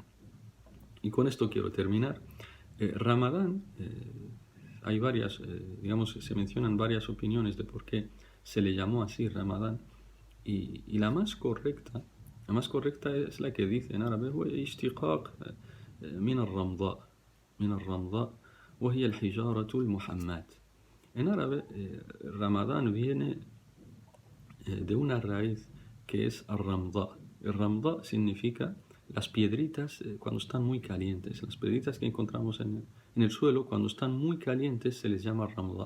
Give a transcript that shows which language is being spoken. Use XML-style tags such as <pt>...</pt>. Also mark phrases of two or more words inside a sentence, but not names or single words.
<es>Y con esto quiero terminar. Ramadán, hay varias, digamos, se mencionan varias opiniones de por qué se le llamó así Ramadán. Y la más correcta es la que dice en árabe,</es> <ar>اشتقاق من الرمضاء, وهي الحجارة المحماة.</ar> <es>En árabe, Ramadán viene de una raíz que es al-ramda. El ramda significa las piedritas cuando están muy calientes. Las piedritas que encontramos en el suelo, cuando están muy calientes, se les llama ramda.</es>